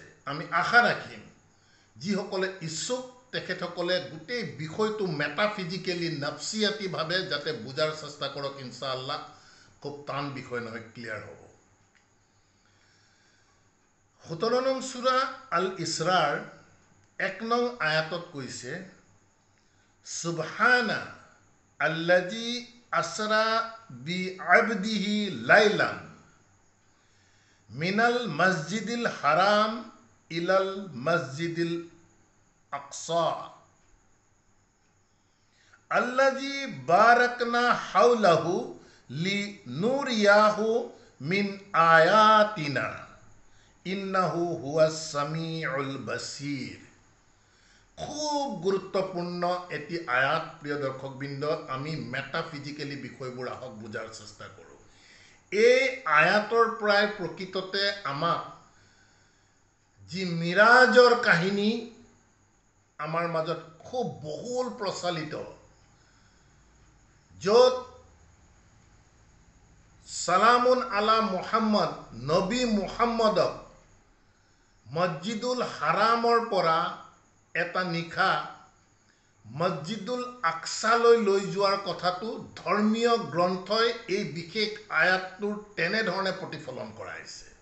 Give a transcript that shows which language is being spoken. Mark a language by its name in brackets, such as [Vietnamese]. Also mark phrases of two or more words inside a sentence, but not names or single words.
[Assamese] আমি আশা ৰাখিম যিসকলে ইচ্ছুক তেখেতসকলে গোটেই বিষয়টো মেটাফিজিকেলি নফসিয়াতিভাৱে যাতে বুজাৰ চেষ্টা কৰক, [Arabic] إن شاء الله [Assamese] খুব টান বিষয় নহয়, ক্লিয়াৰ হ'ব। 17 নং সূৰা আল ইছৰাৰ 1 নং আয়াতত কৈছে, [Arabic] سبحان الذي أسرى بعبده ليلا من المسجد الحرام إلى المسجد الأقصى الذي باركنا حوله لنريه من آياتنا إنه هو السميع البصير. [Assamese] খুব গুৰুত্বপূৰ্ণ এটি আয়াত প্ৰিয় দৰ্শকবৃন্দ। আমি মেটাফিজিকেলি বিষয়বোৰ আহক বুজাৰ চেষ্টা কৰোঁ। এই আয়াতৰ পৰাই প্ৰকৃততে আমাক যি মিৰাজৰ কাহিনী আমাৰ মাজত খুব বহুল প্ৰচলিত, [Arabic] য'ত سلام على محمد, [Assamese] নবী মুহাম্মদক মছজিদুল হাৰামৰ পৰা এটা নিশা মছজিদুল আকছালৈ লৈ যোৱাৰ কথাটো ধৰ্মীয় গ্ৰন্থই এই বিশেষ আয়াতটোৰ তেনেধৰণে প্ৰতিফলন কৰাইছে।